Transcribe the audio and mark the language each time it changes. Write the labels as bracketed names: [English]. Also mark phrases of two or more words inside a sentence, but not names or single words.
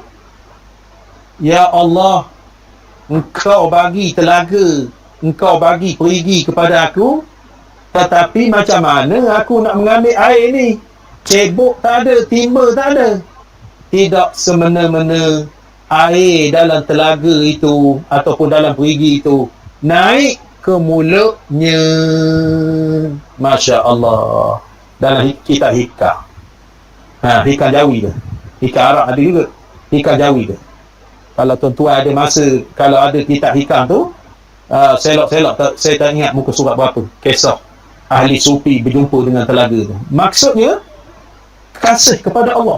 [Arabic] يا الله, [Malay] engkau bagi telaga, engkau bagi perigi kepada aku, tetapi macam mana aku nak mengambil air ni? Cebok tak ada, timba tak ada. Tidak semena-mena air dalam telaga itu ataupun dalam perigi itu naik ke mulutnya. [Arabic] ما شاء الله. [Malay] Dalam kitab Hikam. Hikam Jawi tu. Hikam Arab ada juga. Hikam Jawi tu. Kalau tuan-tuan ada masa, kalau ada kitab Hikam tu, selok-selok, saya tak ingat muka surat berapa, kisah ahli sufi berjumpa dengan telaga tu. Maksudnya kasih kepada Allah.